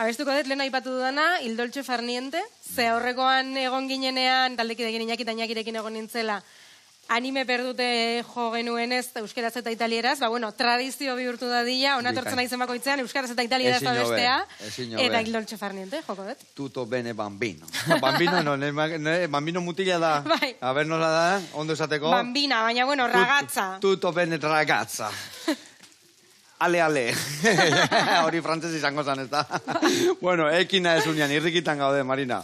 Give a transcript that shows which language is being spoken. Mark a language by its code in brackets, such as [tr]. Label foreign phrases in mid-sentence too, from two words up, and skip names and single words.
[eu] Abestuko dut, lehen aipatu dudana, Il Dolce Far Niente, ze aurrekoan egon ginenean, taldekidekin Iñaki eta Iñakirekin egon nintzela, anime perdute jo genuenez, euskeraz eta italieraz, bueno, tradizio bihurtu dadila, onatortzen naizen bakoitzean, euskaraz eta italieraz da bestea, eta Il Dolce Far Niente, joko dut. [it] Tutto bene bambino. [eu] Bambino no, bambino mutila da. Bai. [es] A ver, [eu] nola da, ondo esateko. Bambina, baina, bueno, ragazza. [it] Tutto bene ragazza. [eu] Ale. Hori frantzez izango zan, ez da. Bueno, ekina ez unian, irrikitan gaude, Marina.